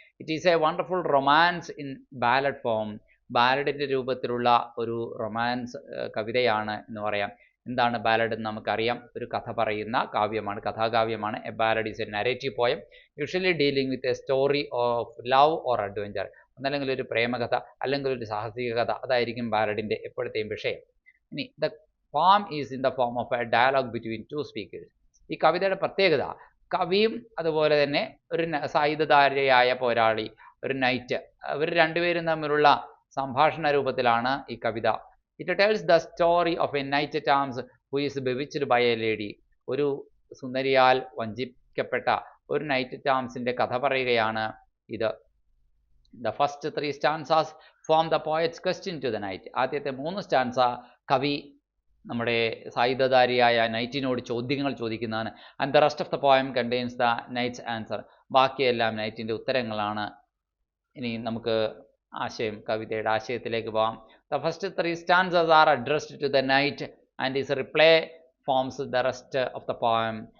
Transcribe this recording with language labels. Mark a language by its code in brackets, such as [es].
[en] It is a wonderful romance in ballad form. [ml] ബാലഡിൻ്റെ രൂപത്തിലുള്ള ഒരു romance കവിതയാണ് എന്ന് പറയാം. എന്താണ് ബാലഡ് എന്ന് നമുക്കറിയാം. ഒരു കഥ പറയുന്ന കാവ്യമാണ്, കഥാകാവ്യമാണ്. [en] A ballad is a narrative poem usually dealing with a story of love or adventure. [ml] ഒന്നല്ലെങ്കിൽ ഒരു പ്രേമകഥ അല്ലെങ്കിൽ ഒരു സാഹസിക കഥ, അതായിരിക്കും ബാലഡിൻ്റെ എപ്പോഴത്തെയും വിഷയം. ഇനി the [en] poem is in the form of a dialogue between two speakers. [ml] ഈ കവിതയുടെ പ്രത്യേകത കവിയും അതുപോലെ തന്നെ ഒരു സായുധധാരിയായ പോരാളി, ഒരു നൈറ്റ്, ഇവർ രണ്ടുപേരും തമ്മിലുള്ള സംഭാഷണ രൂപത്തിലാണ് ഈ കവിത. [en] It tells the story of a knight at arms who is bewitched by a lady. [ml] ഒരു സുന്ദരിയാൽ വഞ്ചിക്കപ്പെട്ട ഒരു നൈറ്റ് അറ്റ് ആംസിന്റെ കഥ പറയുകയാണ് ഇത്. [en] The first 3 stanzas form the poet's question to the knight. [ml] ആദ്യത്തെ 3 സ്റ്റാൻസ കവി നമ്മുടെ സായുധധാരിയായ നൈറ്റിനോട് ചോദ്യങ്ങൾ ചോദിക്കുന്നതാണ്. [en] And the rest of the poem contains the knight's answer. [ml] ബാക്കിയെല്ലാം നൈറ്റിൻ്റെ ഉത്തരങ്ങളാണ്. ഇനി നമുക്ക് കവിതയുടെ ആശയത്തിലേക്ക് പോകാം. [en] The first 3 stanzas are addressed to the knight and his reply forms the rest of the poem.